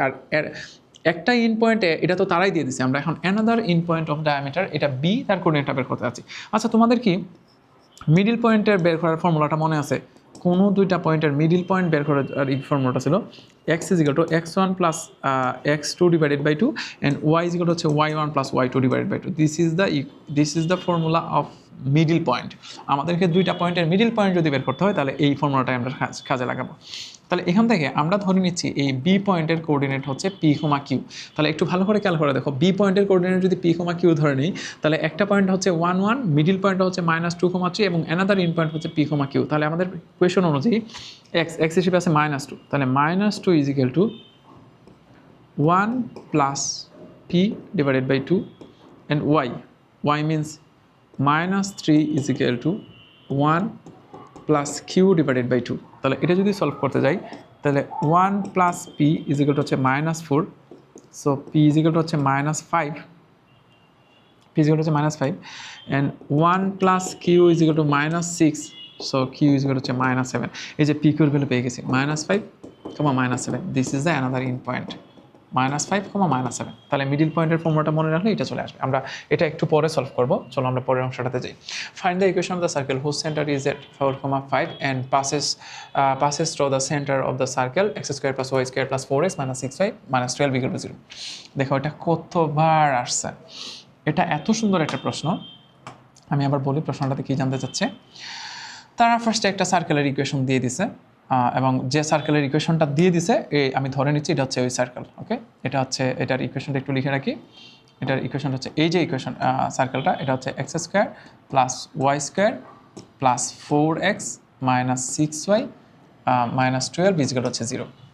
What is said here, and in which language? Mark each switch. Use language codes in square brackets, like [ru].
[bn] আর এর একটা ইন পয়েন্টে এটা তো তারাই দিয়ে দিছে, আমরা এখন another in point of diameter, এটা বি, তার কোঅর্ডিনেটটা বের করতে যাচ্ছি। আচ্ছা, তোমাদের কি মিডিল পয়েন্টের বের করার ফর্মুলাটা মনে আছে? কোনো দুইটা পয়েন্টের মিডিল পয়েন্ট বের করার আর এই ফর্মুলাটা ছিল x = x1 + x2 / 2 [en] and y = y1 + y2 / 2. This is the formula of [bn] middle point. আমাদেরকে দুইটা পয়েন্টের মিডিল পয়েন্ট যদি বের করতে হয় তাহলে এই ফর্মুলাটাই আমরা কাজে লাগাবো। তাহলে এখান থেকে আমরা ধরে নিচ্ছি এই বি পয়েন্টের কোঅর্ডিনেট হচ্ছে p, q। তাহলে একটু ভালো করে খেয়াল করে দেখো, বি পয়েন্টের কোঅর্ডিনেট যদি p, q ধরে নিই, তাহলে একটা পয়েন্ট হচ্ছে 1 1, মিডিল পয়েন্ট হচ্ছে -2,3 এবং অ্যানাদার ইন পয়েন্ট হচ্ছে p, q। তাহলে আমাদের কোয়েশন অনুযায়ী x হিসেবে আছে -2, তাহলে -2 = 1 + p / 2 and y means -3 = 1 + q / 2। তাহলে এটা যদি সলভ করতে যাই তাহলে 1 + p = হচ্ছে -4, সো p হচ্ছে -5, p হচ্ছে -5 and 1 + q = -6, সো q হচ্ছে -7। এই যে p q এর ভ্যালু পেয়ে গেছি, -5, -7। [en] this is the another in point, [bn] -5, -7। তাহলে মিডিল পয়েন্টের ফর্মুলাটা মনে রাখলে এটা চলে আসবে। আমরা এটা একটু পরে সলভ করব, চলো আমরা পরের অংশটাতে যাই। [en] Find the equation of the circle whose centre is at 4, 5 and passes through the center of the circle x² + y² + 4x - 6y - 12 = 0। [bn] দেখো এটা কতবার আসছে, এটা এত সুন্দর একটা প্রশ্ন। আমি আবার বলি প্রশ্নটাতে কি জানতে চাচ্ছে। তারা ফার্স্টে একটা সার্কেলের ইকুয়েশন দিয়ে দিছে, এবং যে সার্কেলের ইকুয়েশনটা দিয়ে দিছে আমি ধরে নিচ্ছি এটা হচ্ছে ওই সার্কেল। ওকে, এটা হচ্ছে এটার ইকুয়েশনটা একটু লিখে রাখি। এটার ইকুয়েশনটা হচ্ছে এই যে ইকুয়েশন সার্কেলটা, এটা হচ্ছে x² + y² + 4x - 6y - 12 = 0।